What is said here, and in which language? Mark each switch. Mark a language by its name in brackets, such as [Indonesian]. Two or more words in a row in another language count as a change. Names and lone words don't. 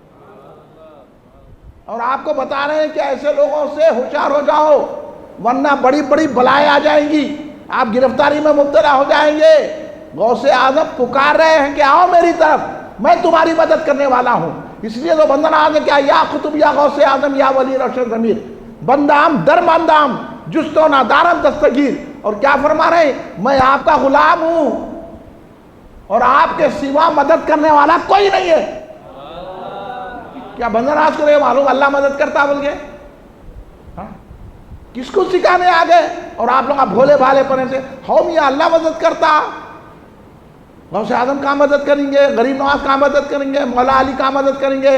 [Urdu] اور آپ کو بتا رہے ہیں کہ ایسے لوگوں سے ہوشیار ہو جاؤ، ورنہ بڑی بڑی بلائیں آ جائیں گی، آپ گرفتاری میں مبتلا ہو جائیں گے. غوث اعظم پکار رہے ہیں کہ آؤ میری طرف، میں تمہاری مدد کرنے والا ہوں. اس لیے تو بندہ ناز ہے کیا، یا قطب یا غوث اعظم یا ولی روشن ضمیر، [Persian] بندام در بندام جستو نہ دارم دستگیر. [Urdu] اور کیا فرما رہے ہیں؟ میں آپ کا غلام ہوں اور آپ کے سوا مدد کرنے والا کوئی نہیں ہے. کیا بندہ ناز کو یہ معلوم اللہ مدد کرتا بول کے؟ کس کو سکھانے آ گئے؟ اور آپ لوگ بھولے بھالے پنے سے ہو میاں اللہ مدد کرتا، غوث اعظم کا مدد کریں گے، غریب نواز کا مدد کریں گے، مولا علی کا مدد کریں گے.